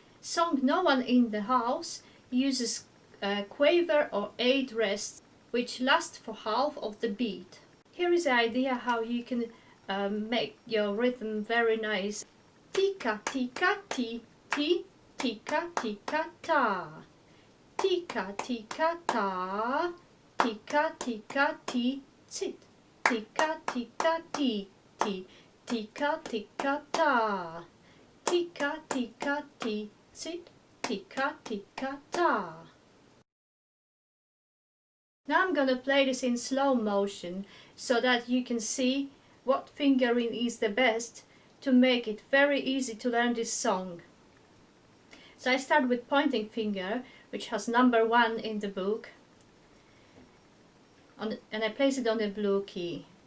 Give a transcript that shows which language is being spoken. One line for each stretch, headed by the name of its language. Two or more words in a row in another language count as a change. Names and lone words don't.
English: song No One in the House uses quaver or 8 rests which last for half of the beat. Here is the idea how you can make your rhythm very nice. Tika tika ti ti, tika tika ta, tika tika ta, tika tika ti sit, tika tika ti ti, tika tika ta, tika tika ti sit, tika tika ta. Now I'm gonna play this in slow motion so that you can see what fingering is the best to make it very easy to learn this song. So I start with pointing finger, which has number 1 in the book, and I place it on the blue key.